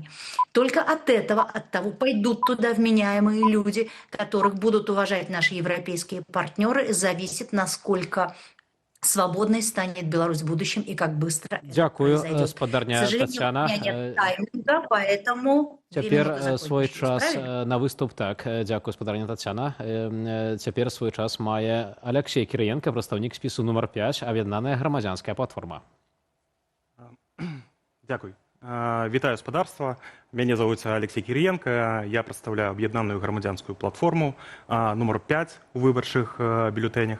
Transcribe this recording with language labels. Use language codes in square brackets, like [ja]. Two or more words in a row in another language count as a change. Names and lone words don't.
[ru] Только от этого, от того, пойдут туда вменяемые люди, которых будут уважать наши европейские партнеры, зависит, насколько свободной станет Беларусь в будущем и как быстро [uk] Дякую, [ru] это произойдет. [be] спадарня [ru] К сожалению, [be] Тацяна. [ru] у меня нет тайминга, поэтому... [be] Цяпер свой час на выступ. Так, дзякую, спадарня Тацяна. Цяпер свой час мае Алексей Кірыенка, прадстаўнік спісу нумар 5, аб'яднаная грамадзянская платформа. Дякую. Вітаю спадарства. Мяне зовуцца Алексей Кіріенко. Я прадстаўляю аб'яднаную грамадзянскую платформу нумар 5 у выбарчых бюлетэнях.